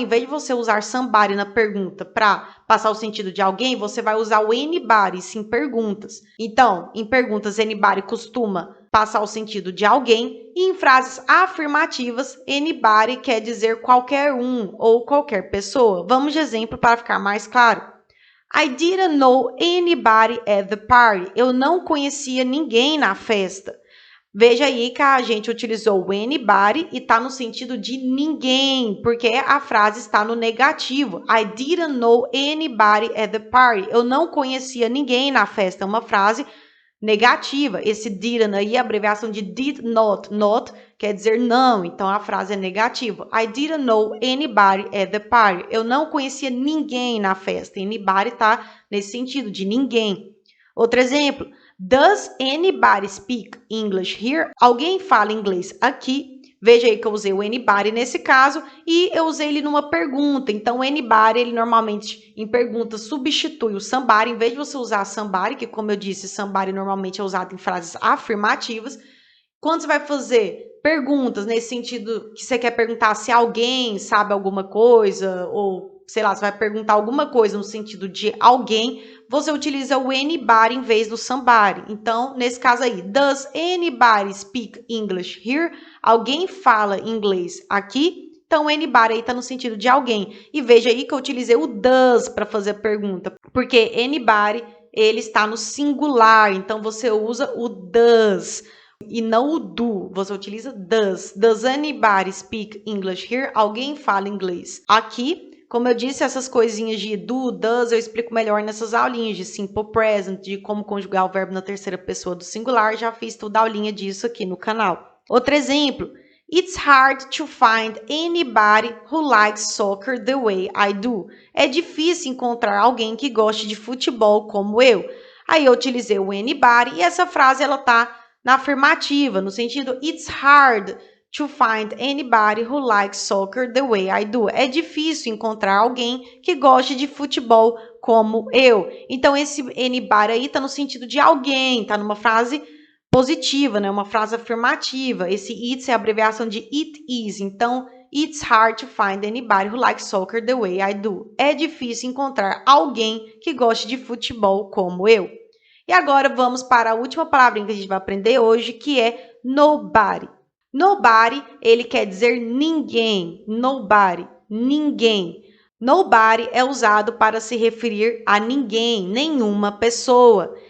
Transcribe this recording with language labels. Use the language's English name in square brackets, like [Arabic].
[Portuguese] Em vez de você usar somebody na pergunta para passar o sentido de alguém, você vai usar o anybody em perguntas. Então, em perguntas, anybody costuma passar o sentido de alguém. E em frases afirmativas, anybody quer dizer qualquer um ou qualquer pessoa. Vamos de exemplo para ficar mais claro. [English] I didn't know anybody at the party. [Portuguese] Eu não conhecia ninguém na festa. Veja aí que a gente utilizou o anybody e está no sentido de ninguém, porque a frase está no negativo. [English] I didn't know anybody at the party. [Portuguese] Eu não conhecia ninguém na festa. É uma frase negativa. Esse didn't aí é a abreviação de did not. Not quer dizer não, então a frase é negativa. [English] I didn't know anybody at the party. [Portuguese] Eu não conhecia ninguém na festa. Anybody está nesse sentido de ninguém. Outro exemplo. [English] Does anybody speak English here? [Portuguese] Alguém fala inglês aqui? Veja aí que eu usei o anybody nesse caso e eu usei ele numa pergunta. Então, o anybody, ele normalmente em pergunta substitui o somebody. Em vez de você usar somebody, que como eu disse, somebody normalmente é usado em frases afirmativas. Quando você vai fazer perguntas nesse sentido que você quer perguntar se alguém sabe alguma coisa ou, sei lá, você vai perguntar alguma coisa no sentido de alguém, você utiliza o anybody em vez do somebody. Então, nesse caso aí, [English] does anybody speak English here? [Portuguese] Alguém fala inglês aqui? Então, anybody aí está no sentido de alguém. E veja aí que eu utilizei o does para fazer a pergunta, porque anybody, ele está no singular, então você usa o does e não o do, você utiliza does. [English] Does anybody speak English here? [Portuguese] Alguém fala inglês aqui? Como eu disse, essas coisinhas de do, does, eu explico melhor nessas aulinhas de simple present, de como conjugar o verbo na terceira pessoa do singular. Já fiz toda a aulinha disso aqui no canal. Outro exemplo. [English] It's hard to find anybody who likes soccer the way I do. [Portuguese] É difícil encontrar alguém que goste de futebol como eu. Aí eu utilizei o anybody e essa frase ela tá na afirmativa, no sentido [English] it's hard to find anybody who likes soccer the way I do. [Portuguese] É difícil encontrar alguém que goste de futebol como eu. Então esse anybody aí tá no sentido de alguém, tá numa frase positiva, né? Uma frase afirmativa. Esse it's é a abreviação de it is. [English] Então, it's hard to find anybody who likes soccer the way I do. [Portuguese] É difícil encontrar alguém que goste de futebol como eu. E agora vamos para a última palavrinha que a gente vai aprender hoje, que é nobody. Nobody, ele quer dizer ninguém. Nobody, ninguém. Nobody é usado para se referir a ninguém, nenhuma pessoa.